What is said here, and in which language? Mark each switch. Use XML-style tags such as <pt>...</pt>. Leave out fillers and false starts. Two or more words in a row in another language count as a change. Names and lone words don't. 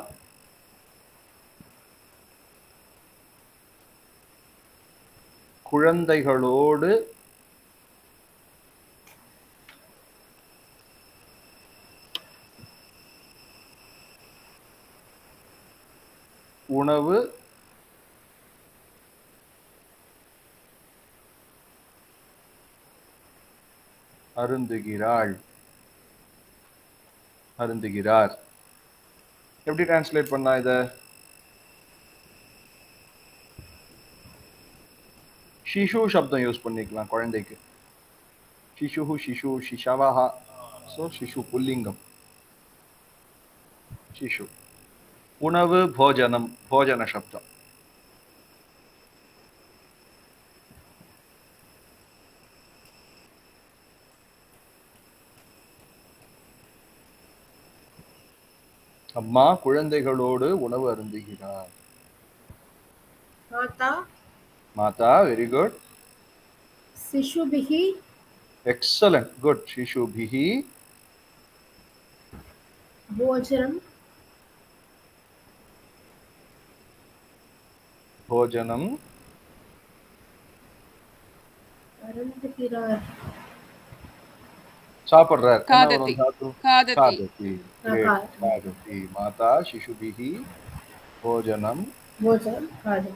<ta>குழந்தைகளோடு உணவு அருந்துகிறாள், அருந்துகிறார். எப்படி டிரான்ஸ்லேட் பண்ணா இத? शिशु शब्दம் யூஸ் பண்ணிக்கலாம் குழந்தைக்கு.</ta> <sa>शिशुः, शिशु, शिशवः. सो शिशु पुल्लिंगम. शिशु. உணவு भोजनम, भोजन शब्दம்.</sa> <ta>அம்மா குழந்தைகளோடு உணவு அருந்துகிறார்.</ta> <sa>माता மாதா,</sa> <en>very good.</en> <sa>शिशुभिः</sa> <en>excellent, good.</en> <sa>शिशुभिः भोजनं भोजनम</sa> <ta>अरुन्धुகிறார். சாப்பிடுறார். என்ன</ta> <sa>காததி.</sa> <ta>வரும் தாத்து?</ta> <sa>காததி. खादति. Great. खादति. माता शिशुभिः भोजनं भोजनं खादति.</sa>